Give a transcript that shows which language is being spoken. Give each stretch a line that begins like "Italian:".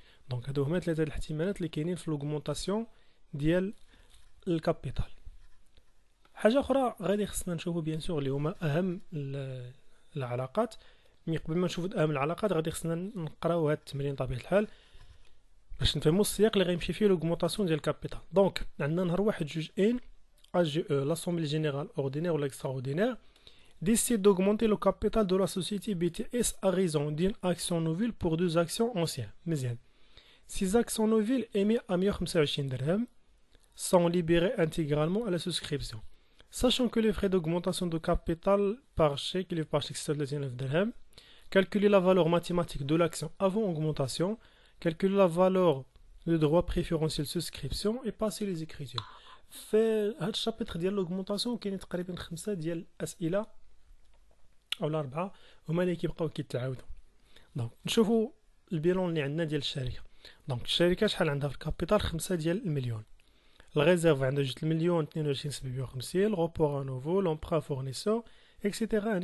Arabic: دونك هادو هما ثلاثه الاحتمالات اللي كاينين في لوغمونطاسيون ديال الكابيتال. حاجه اخرى غادي خصنا نشوفوا بيان سور اللي هما اهم العلاقات. مي قبل ما نشوفوا اهم العلاقات غادي خصنا نقراو هاد التمرين بطبيعه الحال باش نفهموا السياق اللي غيمشي فيه لوغمونطاسيون ديال الكابيتال. دونك عندنا نهار واحد جوج ان
French: AGE, l'Assemblée générale ordinaire ou extraordinaire, décide d'augmenter le capital de la société BTS à raison d'une action nouvelle pour deux actions anciennes.
Arabic: مزيان.
French: Ces actions nouvelles émises à 125 dirhams sont libérées intégralement à la souscription. Sachant que les frais d'augmentation de capital par chèque, les par chèque 39 dirhams, calculer la valeur mathématique de l'action avant augmentation, calculer la valeur de droit préférentiel souscription et passer les écritures.
Arabic: في هاد الشابتر ديال لوغمونطاسيون كاينين تقريبا 5 ديال الاسئله اولا 4 هما اللي كيبقاو كيتعاودوا. دونك نشوفوا البيلون اللي عندنا ديال الشركه. دونك الشركه شحال عندها في الكابيتال؟ 5 ديال المليون. الريزيرف عندها 2 المليون 22,750، الروبور نوفو، لومبرا فورنيسور اكسيتيرا.